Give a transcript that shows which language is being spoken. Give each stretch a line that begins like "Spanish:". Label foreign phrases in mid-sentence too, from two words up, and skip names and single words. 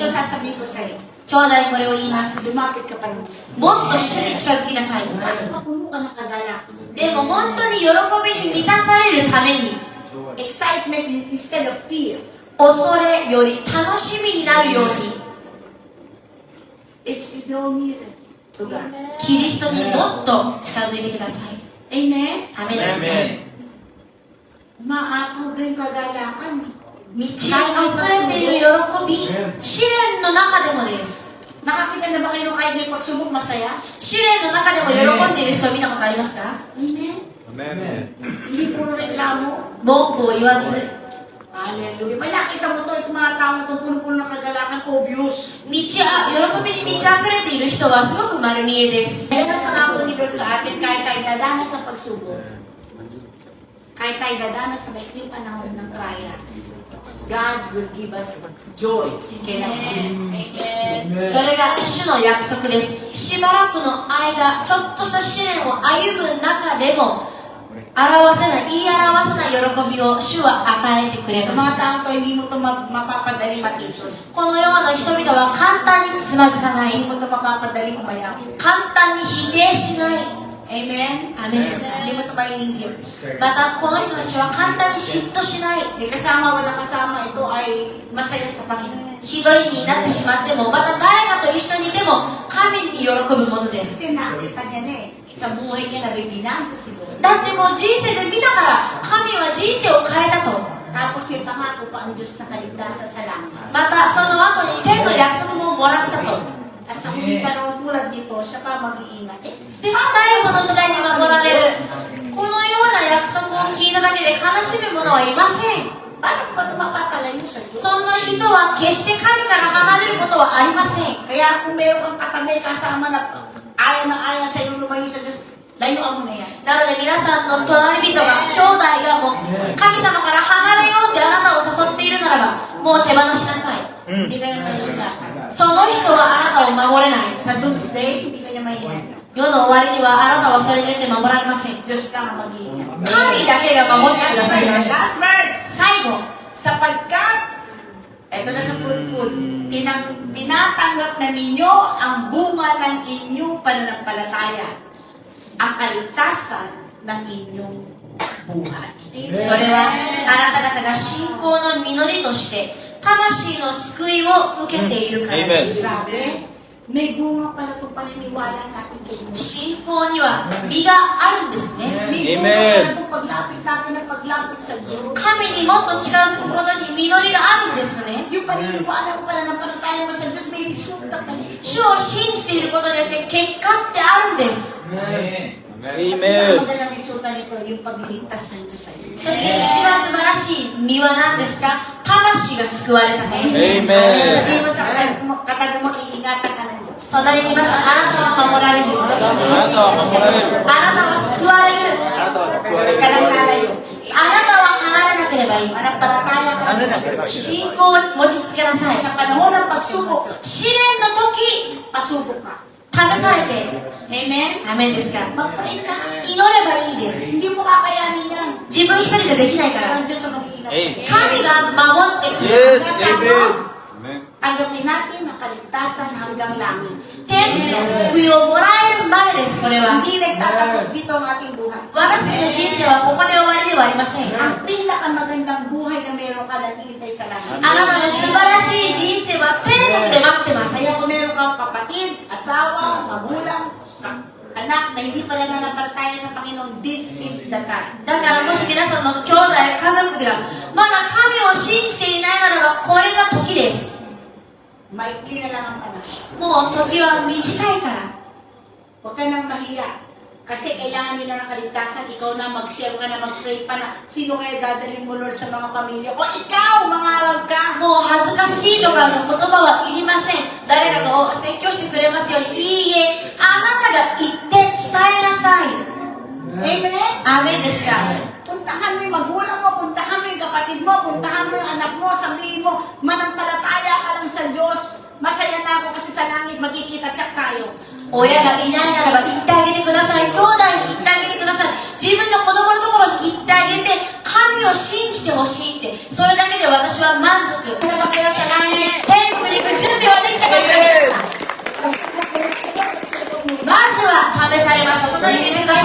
Filipino: Ito sasabihin ko sa'yo,
Japanese: 兄弟これを言います。
Filipino: lumapit ka pa ng gusto.
Japanese: もっと主に近づきなさい。
Filipino: Mapuno ka ng kagalakan.
Japanese: でも本当に喜びに満たされるために、
English: Excitement instead of fear
Japanese: 恐れより楽しみになるように、
English: is you draw nearer to God.
Japanese: キリストにもっと近づいてください。
Filipino: Amen?
Japanese: アメンです。
Filipino: Maapaw din kagalakan.
Japanese: 満ち溢れている喜び、試練の中でもです。
Filipino: Nakakita na ba kayo nung kahit may pagsubok masaya?
Japanese: 試練の中でも喜んでいる人を見たことありますか？
Filipino: Amen? Hindi puro reklamo.
Japanese: 文句を言わず、
Filipino: Hallelujah. May nakita mo to, itong mga tao na itong puno-puno ng kagalakan, obvious.
Japanese: 喜びに満ち溢れている人はすごく丸見えです。
Filipino: Kaya ang pangako ni Lord sa atin, kahit tayo dadanas sa pagsubok, kahit tayo dadanas sa maikling panahon ng trials,
English: God will give us joy.
Filipino: Kailangan.
Japanese: それが主の約束です。しばらくの間、ちょっとした試練を歩む中でも、言い表せない喜びを主は与えてくれ
Filipino: Ito
Japanese: ま
Filipino: mga
Japanese: す。
Filipino: tao to, hindi mo to mapapadali matisod.
Japanese: このような人々は簡単につまずかない。
Filipino: Hindi mo to mapapadali umayaw.
Japanese: 簡単に否定しない。
Filipino: Amen?
Japanese: アメンです。
Filipino: Hindi mo to maiinggit.
Japanese: また、この人たちは簡単に嫉妬しない。
Filipino: May kasama, wala kasama, ito ay masaya sa Panginoon.
Japanese: 一人になってしまっても、また誰かと一緒にいても、神に喜ぶものです。
Filipino: Kasi nakita niya na sa buhay niya na may binago si Lord.
Japanese: だってもう人生で見たから、神は人生を変えたと。
Filipino: Tapos may pangako pa ang Diyos na kaligtasan sa langit.
Japanese: また、その後に天の約束ももらったと。
Filipino: At sa huling panahon tulad nito, siya pa mag-iingat.
Japanese: で、最後の時代に守られる。このような約束を聞いただけで悲しむ者はいません。
Filipino: Paano pa ito mapapalayo sa Diyos?
Japanese: そんな人は決して神から離れることはありません。
Filipino: Kaya kung meron kang katabi kasama na aya ng aya sa iyo lumayo sa Diyos, layuan mo na yan.
Japanese: なので皆さんの隣人が、兄弟がもう神様から離れようってあなたを誘っているならば、もう手放しなさい。
Filipino: Hindi kayo mahingatan.
Japanese: その人はあなたを守れない。
Filipino: Sa doomsday, hindi kanya mahingatan.
Japanese: 世の終わりにはあなたはそれによって守られません。
Filipino: Diyos ka ang mag-iingat.
Japanese: 神だけが守ってくださいます。
English: Last verse.
Japanese: 最後、
Filipino: Sapagkat, eto na sa fruitful, tinatanggap na ninyo ang bunga ng inyong pananampalataya, ang kaligtasan ng inyong buhay.
Japanese: それはあなた方が信仰の実りとして魂の救いを受けているからです。
Filipino: Grabe, may bunga pala itong paniniwala natin kay Lord.
Japanese: 信仰には実があるんですね。
Filipino: May bunga pala itong paglapit natin ng paglapit sa Diyos.
Japanese: 神にもっと近づくことに実りがあるんですね。
Filipino: Yung paniniwala mo pala ng palataya mo sa Diyos, may resulta pa niya.
Japanese: 主を信じていることによって結果ってあるんです。
Filipino: Ang magandang resulta nito, yung pagliligtas ng Diyos sa iyo.
Japanese: そして一番素晴らしい実は何ですか？魂が救われたことです。
Filipino: Sabihin mo sa katabi mo, iingatan ka ng Diyos.
Japanese: 隣にいました。あなたは守られる。あなたは救われる。
Filipino: Huwag ka lang lalayo.
Japanese: あなたは離れなければいい。
Filipino: Manampalataya ka ng Diyos.
Japanese: 信仰を持ち続けなさい。
Filipino: Sa panahon ng pagsubok,
Japanese: 試練の時、
Filipino: pasubok ka.
Japanese: 試されている。
Filipino: Amen?
Japanese: アメンですか？
Filipino: Mag-pray ka.
Japanese: 祈ればいいです。
Filipino: Hindi mo kakayanin yan.
Japanese: 自分一人じゃできないから。
Filipino: Ang Diyos ang mag-iingat sa'yo.
Japanese: 神が守ってくれる。
Filipino: Tanggapin natin ang kaligtasan hanggang langit.
Japanese: 天の救いをもらえるまでです、これは。
Filipino: Hindi nagtatapos dito ang ating buhay.
Japanese: 私の人生はここで終わりではありません。
Filipino: Ang pinakamagandang buhay na meron ka naghihintay sa langit.
Japanese: あなたの素晴らしい人生は天国で待ってます。
Filipino: Kaya kung meron kang kapatid, asawa, magulang, anak na hindi pa nananampalataya sa Panginoon,
English: this is the time.
Japanese: だからもし皆さんの兄弟、家族がまだ神を信じていないならば、これが時です。
Filipino: Maikli na lang ang panahon. もう時は短いから。 Huwag ka nang mahiya. Kasi kailangan nila ng kaligtasan. Ikaw na mag-share ka na, mag-pray pa na. Sino kaya dadalhin mo, Lord, sa mga pamilya ko? Ikaw! Mangaral ka!
Japanese: もう恥ずかしいとかの言葉はいりません。誰かが説教してくれますように、いいえ、あなたが言って伝えなさい。
Filipino: Amen?
Japanese: アーメンですか？
Filipino: Puntahan mo yung magulang mo, puntahan mo yung kapatid mo, puntahan mo yung anak mo, sabihin mo, manampalataya ka lang sa Diyos. Masaya na ako kasi sa langit magkikita tsak tayo.
Japanese: 親がいないならば言ってあげてください。兄弟に言ってあげてください。自分の子供のところに言ってあげて、神神を信じてほしいって、それだけで私は満足。
Filipino: Ano ba kayo sa langit?
Japanese: 天国に行く準備はできてますか、皆さん。まずは試されましょう。隣に